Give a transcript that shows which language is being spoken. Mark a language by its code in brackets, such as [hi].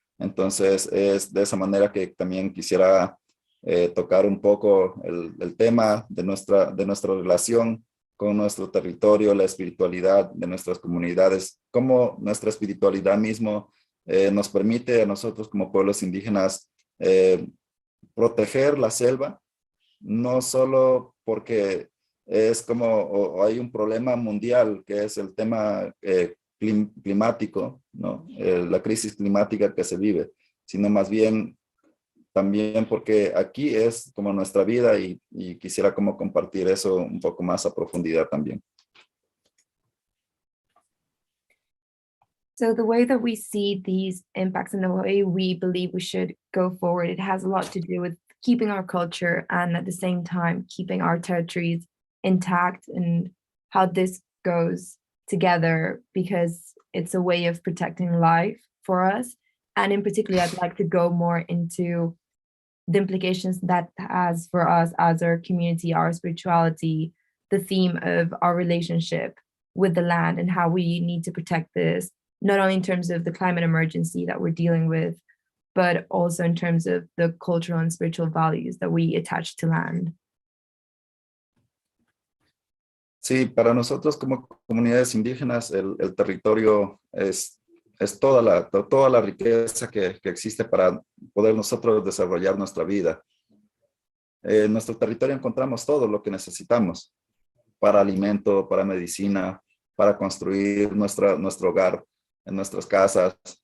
[es] Entonces es de esa manera que también quisiera tocar un poco el tema de nuestra relación con nuestro territorio, la espiritualidad de nuestras comunidades, cómo nuestra espiritualidad mismo nos permite a nosotros como pueblos indígenas proteger la selva, no solo porque es como o hay un problema mundial que es el tema climático, ¿no? La crisis climática que se vive, sino más bien también porque aquí es como nuestra vida y quisiera como compartir eso un poco más a profundidad también. [en] So the way that we see these impacts and the way we believe we should go forward, it has a lot to do with keeping our culture and at the same time keeping our territories intact and how this goes together, because it's a way of protecting life for us. And in particular, I'd like to go more into the implications that has for us as our community, our spirituality, the theme of our relationship with the land and how we need to protect this, not only in terms of the climate emergency that we're dealing with, but also in terms of the cultural and spiritual values that we attach to land. [es] Sí, para nosotros como comunidades indígenas, el territorio es toda la riqueza que existe para poder nosotros desarrollar nuestra vida. En nuestro territorio encontramos todo lo que necesitamos para alimento, para medicina, para construir nuestro hogar, en nuestras casas.